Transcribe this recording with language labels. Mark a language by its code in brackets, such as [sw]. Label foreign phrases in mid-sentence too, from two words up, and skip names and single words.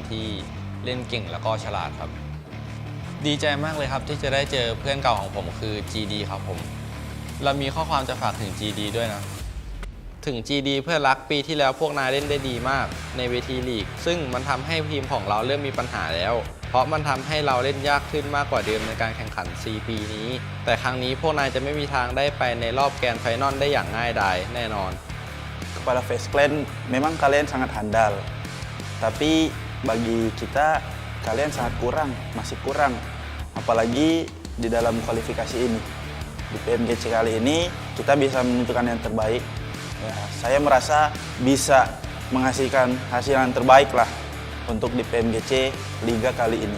[th] ที่เล่นเก่งแล้วก็ฉลาดครับดีใจมากเลยครับที่จะได้เจอเพื่อนเก่าของผมคือ GD ครับผมเรามีข้อความจะฝากถึง GD ด้วยนะถึง GD เพื่อนรักปีที่แล้วพวกนายเล่นได้ดีมากในเวทีลีกซึ่งมันทำให้ทีมของเราเริ่มมีปัญหาแล้วเพราะมันทำให้เราเล่นยากขึ้นมากกว่าเดิมในการแข่งขัน 4 ปีนี้แต่ครั้งนี้พวกนายจะไม่มีทางได้ไปในรอบ [en] grand final [th] ได้อย่างง่ายดายแน่นอน [id] Kepada Face Clan, memang kalian sangat handal. Tapi bagi kita, kalian sangat kurang, masih kurang. Apalagi di dalam kualifikasi ini. Di PMGC kali ini, kita bisa menunjukkan yang terbaik. Ya, saya merasa bisa menghasilkan hasil yang terbaik lah untuk di PMGC Liga kali ini.